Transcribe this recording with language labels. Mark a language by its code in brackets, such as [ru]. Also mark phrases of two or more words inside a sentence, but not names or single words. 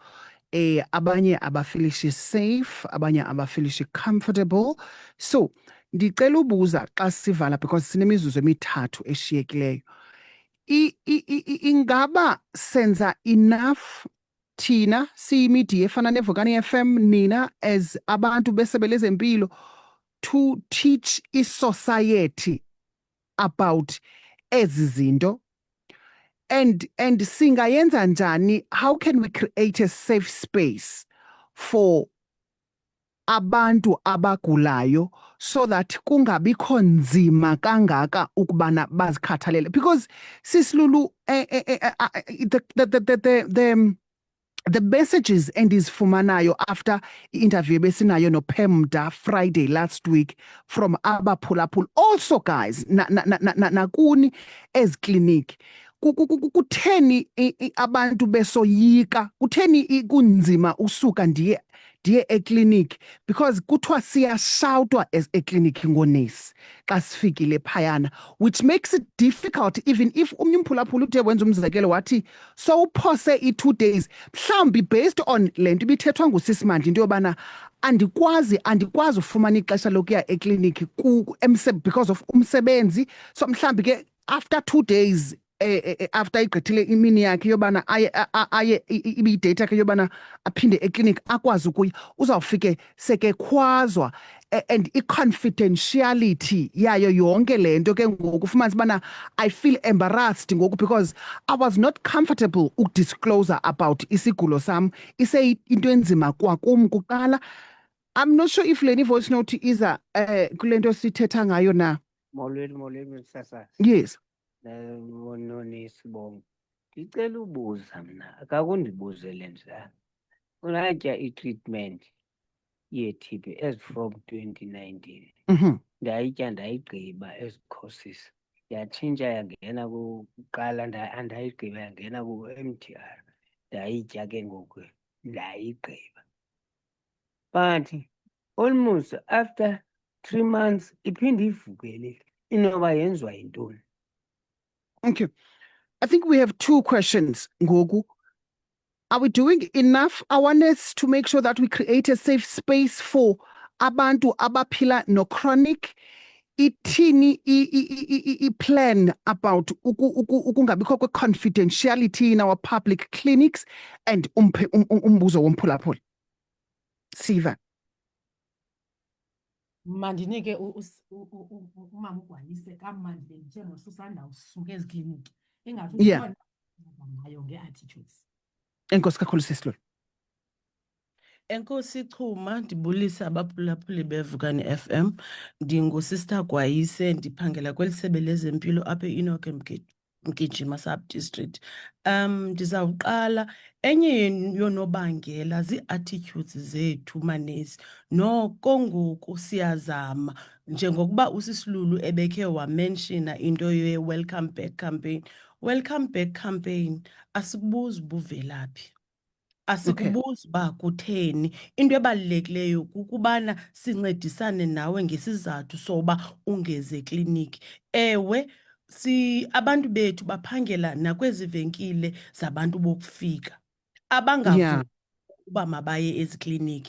[xh] Abanye abafilishi safe, abanye abafilishi comfortable. So ndicela ubuza xa sivala because sinemizuzu emithathu eshiyekileyo. Ingaba senza enough thina siyimedia efana neVukani FM nina as abantu besebe lezempilo [en] to teach [xh] i-society about ezi zinto? And singayenza njani? [en] How can we create a safe space for [xh] abantu abagulayo [en] so that [xh] kungabikho nzima kangaka ukubana bazikhathalele? Because Sisilulu, [en] the messages [xh] endizifumanayo after i-interview besinayo noPemda [en] Friday last week [xh] from abaphulaphula, [en] also guys [xh] nakuni ezikliniki, kutheni abantu besoyika, kutheni kunzima usuka ndiye ndiye ekliniki because kuthiwa siyashawutwa as ekliniki ngoonesi xa sifikile phayana, [en] which makes it difficult even if [xh] omnye umphulaphula uthe wenza umzekelo wathi sowuphose i-2 days mhlawumbi [en] based on [xh] le nto ibithethwa ngusisimandi into yobana andikwazi ufumana ixesha lokuya ekliniki because of umsebenzi, so mhlawumbi ke [en] after 2 days after [xh] igqithile imini yakhe yobana aye ibiyidate yakhe yobana aphinde ekliniki akwazi ukuya, uzawufike sekekhwazwa and i-confidentiality yayo yonke le nto ke ngoku ufumanisa ubana [en] I feel embarrassed [xh] ngoku [en] because I was not comfortable [xh] ukudisclose about isigulo sam, iseyinto enzima kwakum kuqala. [en] I'm not sure if [xh] le voice note iza kule nto sithetha ngayo na. Molweni Sasazi. [en] Yes. [xh] Nonesibongo. Ndicela ubuza mna, akakundibuzele njalo. Unatya i-treatment ye-TB [en] as from [xh] 2019. Ndayitya ndayigqiba [en] as courses. [xh] Yatshintsha yangena kuqala andayigqiba yangena ku-MTR. Ndayitya ke ngoku ndayigqiba. [en] But almost after 3 months [xh] iphinde ivukele. Inoba yenziwa yintoni? [en] Okay. I think we have 2 questions, Ngogu. Are we doing enough awareness to make sure that we create a safe space for [xh] abantu abaphila [en] no chronic? [xh] Ithini i-plan about ukungabikho kwe-confidentiality [en] in our public clinics [xh] and umbuzo womphulaphula? Siva. Mandinike umama uGwalise kamandi ndithe nosusanda usuke ezikliniki ingathi [en] Yeah. [xh] ukhona ngayo nge-attitudes. Enkosi kakhulu sisilo. Enkosi Chuma, ndibulisa abaphulaphuli beVukani FM. NdinguSister Gwayise, ndiphangela kweli sebe lezempilo apha eEnoch Mgijima Sub-District. Ndizawuqala enye yonobangela zii-attitudes zethu manesi. Noko ngoku siyazama njengokuba uSisilulu ebekhe wamenshina into ye-Welcome Back campaign. Welcome Back campaign asikubuzi ubuvelaphi. Asikubuzi uba kutheni. Into ebalulekileyo kukubana sincedisane nawe ngesizathu soba ungeze ekliniki. Ewe, abantu bethu baphangela nakwezi venkile zabantu bokufika abangavuki uba mabaye ezikliniki.